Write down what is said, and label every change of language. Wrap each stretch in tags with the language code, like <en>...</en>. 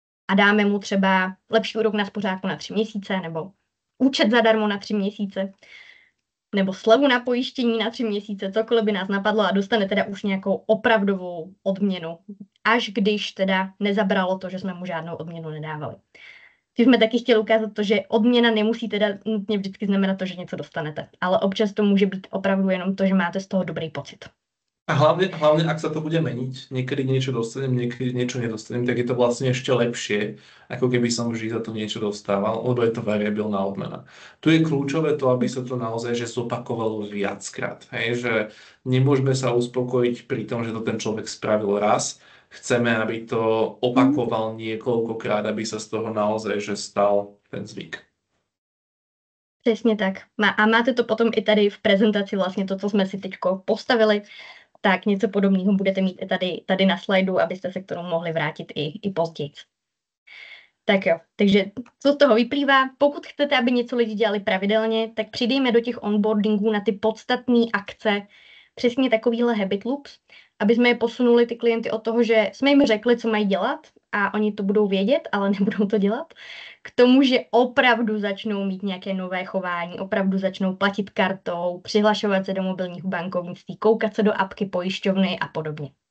<cs>A dáme mu třeba lepší úrok na spořádku na 3 měsíce, nebo účet zadarmo na 3 měsíce, nebo slevu na pojištění na 3 měsíce, cokoliv by nás napadlo a dostane teda už nějakou opravdovou odměnu, až když teda nezabralo to, že jsme mu žádnou odměnu nedávali. Tím jsme taky chtěli ukázat to, že odměna nemusí teda nutně vždycky znamenat to, že něco dostanete, ale občas to může být opravdu jenom to, že máte z toho dobrý pocit.</cs> <sk>A hlavne, ak sa to bude meniť, niekedy niečo dostanem, niekedy niečo nedostanem, tak je to vlastne ešte lepšie, ako keby som vždy za to niečo dostával, lebo je to variabilná odmena. Tu je kľúčové to, aby sa to naozaj že zopakovalo viackrát. Hej, že nemôžeme sa uspokojiť pri tom, že to ten človek spravil raz. Chceme, aby to opakoval niekoľkokrát, aby sa z toho naozaj že stal ten zvyk.</sk> <cs>Přesně tak. A máte to potom i tady v prezentaci vlastně to, co jsme si teďko postavili, tak něco podobného budete mít i tady na slajdu, abyste se k tomu mohli vrátit i později. Tak jo, takže co z toho vyplývá? Pokud chcete, aby něco lidi dělali pravidelně, tak přidejme do těch onboardingů na ty podstatné akce přesně takovýhle habit loops, aby jsme je posunuli ty klienty od toho, že jsme jim řekli, co mají dělat a oni to budou vědět, ale nebudou to dělat, k tomu, že opravdu začnou mít nějaké nové chování, opravdu začnou platit kartou, přihlašovat se do mobilního bankovnictví, koukat se do apky pojišťovny a podobně.</cs>